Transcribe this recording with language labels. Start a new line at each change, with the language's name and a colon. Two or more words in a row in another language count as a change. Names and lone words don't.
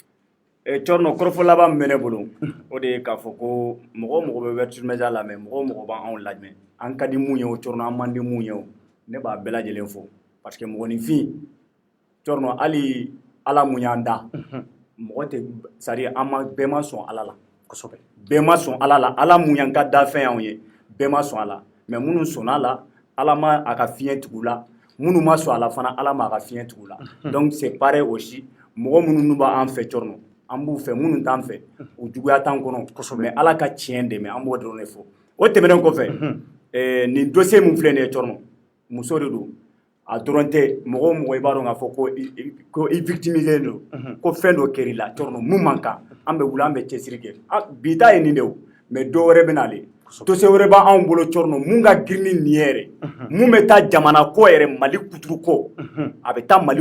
Bambara: Cɔrɔnɔ kɔrɔfɔ laban min bɛ ne bolo o de ye k'a fɔ ko mɔgɔ mɔgɔ bɛ Ouverture Media lamɛn mɔgɔ mɔgɔ b'anw lamɛn an ka di mun ye o Cɔrɔnɔ an man di mun ye o ne b'a bɛɛ lajɛlen fo
French: parce que
Bambara: mɔgɔninfin Cɔrɔnɔ hali Ala mun y'an da mɔgɔ tɛ
French: c'est-à-dire
Bambara: an ma bɛɛ ma sɔn Ala la kosɛbɛ bɛɛ ma sɔn Ala la Ala mun y'an ka dafɛn y'anw ye bɛɛ ma sɔn a la mais minnu sɔnna a la Ala ma a ka fiɲɛ tugu la minnu ma sɔn a la fana Ala ma a ka fiɲɛ tugu la
French: donc c'est pareil aussi
Bambara: mɔgɔ minnu n'u b'an fɛ Cɔrɔnɔ an b'u fɛ minnu t'an fɛ o juguya t'an kɔnɔ kosɛbɛ mais Ala ka tiɲɛ dɛmɛ an b'o dɔrɔn de fɔ o tɛmɛnen kɔfɛ nin dossier mun filɛ nin ye Cɔrɔnɔ muso de don a dɔrɔn tɛ mɔgɔ o mɔgɔ i b'a dɔn k'a fɔ ko i victimisé don ko fɛn dɔ kɛr'i la Cɔrɔnɔ mun man kan an bɛ wuli an bɛ cɛsiri kɛ bi ta ye nin de o mais dɔ wɛrɛ bɛ n'ale dossier wɛrɛ b'anw bolo Cɔrɔnɔ mun ka girin ni nin ye yɛrɛ mun bɛ taa jamana ko yɛrɛ Mali kuturu ko a bɛ taa Mali